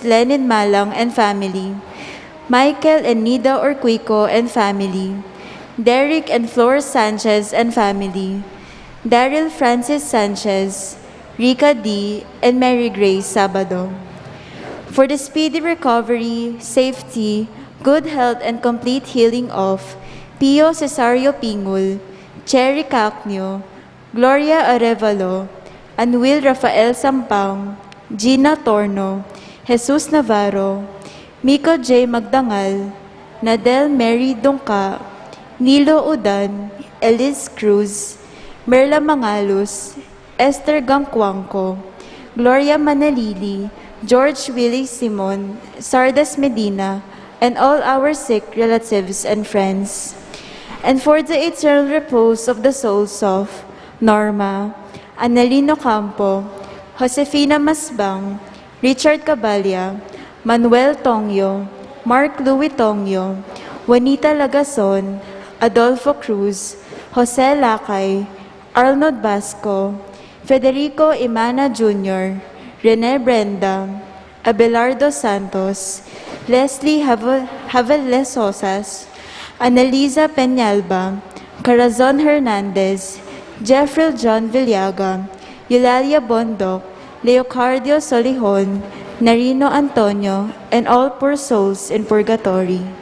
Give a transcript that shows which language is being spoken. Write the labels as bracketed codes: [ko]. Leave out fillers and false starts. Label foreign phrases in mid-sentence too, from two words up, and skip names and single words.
[en] Lenin Malang and family, Michael and Nida Orquico and family, Derek and Flor Sanchez and family, Daryl Francis Sanchez, Rika D, and Mary Grace Sabado. For the speedy recovery, safety, good health, and complete healing of Pio Cesario Pingul, Cherry Cacnio, Gloria Arevalo, Anuil Rafael Sampang, Gina Torno, Jesus Navarro, Miko J. Magdangal, Nadel Mary Dongka, Nilo Udan, Elis Cruz, Merla Mangalos, Esther Gangcuangco, Gloria Manalili, George Willie Simon, Sardas Medina, and all our sick relatives and friends. And for the eternal repose of the souls of Norma, Annalino Campo, Josefina Masbang, Richard Cabalia, Manuel Tongyo, Mark Louis Tongyo, Juanita Lagason, Adolfo Cruz, Jose Lakay, Arnold Basco, Federico Imana Jr., Rene Brenda, Abelardo Santos, Leslie Haveles Sosas, Annalisa Peñalba, Corazon Hernandez, Jeffrey John Villaga, Eulalia Bondoc, Leocardio Solihon, Narino Antonio, and all poor souls in purgatory.